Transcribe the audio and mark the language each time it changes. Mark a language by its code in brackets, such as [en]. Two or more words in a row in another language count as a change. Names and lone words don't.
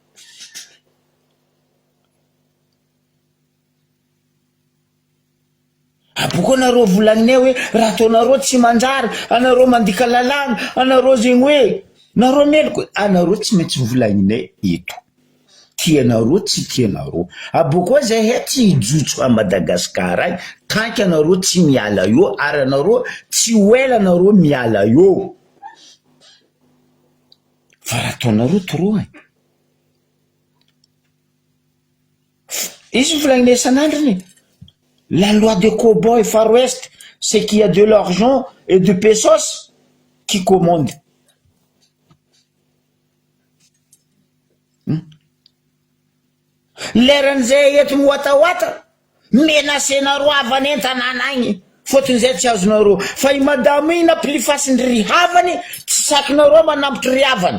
[mg] aboko anareo volagninay hoe raha ataonareo tsy manjary anareo mandika lalàna anareo zegny hoe nareo meloko anareo tsy maintsy volagninay eto tianareo tsy tianareo aboko zay tsy hijotso a Madagasikara ay tanky anareo tsy miala io ary anareo tsy hoela anareo miala io fa raha ataonareo toro izy volagninay isan'androny [fr] la loi de cow-boy Far West, c'est qu'il y a de l'argent et de pesos qui commandent. [mg] L'eran'izay eto miwatawata, menasena roa avany an-tanàna agny. Fotony zay tsy azonareo. Fa i madamo igny nampilifasin'ny rihavany, tsy sakinareo manambotry rihavany.